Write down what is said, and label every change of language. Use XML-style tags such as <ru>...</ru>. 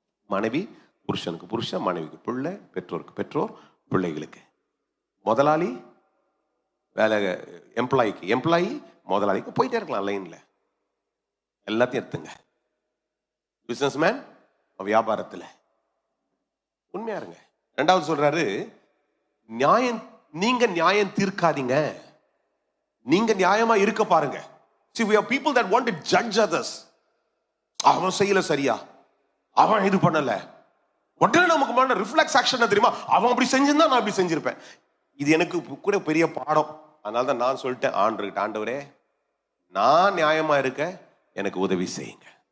<ta>மனைவி புருஷனுக்கு புருஷன், மனைவிக்கு பிள்ளை, பெற்றோருக்கு பெற்றோர், பிள்ளைகளுக்கு முதலாளி, வேலை எம்ப்ளாய்க்கு எம்ப்ளாயி, முதலாளிக்கு போயிட்டே இருக்கலாம் லைன்ல. எல்லாத்தையும் எடுத்துங்க. பிசினஸ்மேன் வியாபாரத்துல உண்மையா இருங்க. 2வது சொல்றாரு, நியாயம், நீங்க நியாயம் தீர்க்காதீங்க, நீங்க நியாயமா இருக்க பாருங்க.</ta> <en>See, we are people that want to judge others.</en> <ta>அவன் செய்யல சரியா, அவன் இது பண்ணல, உடனே நமக்கு பண்ண ரிஃப்ளெக்ஸ் ஆக்ஷன் தெரியுமா, அவன் அப்படி செஞ்சிருந்தா நான் அப்படி செஞ்சிருப்பேன். இது எனக்கு கூட பெரிய பாடம். அதனால தான் நான் சொல்லிட்டேன் ஆண்டவர்கிட்ட, ஆண்டவரே நான் நியாயமா இருக்க எனக்கு உதவி செய்யுங்க.</ta>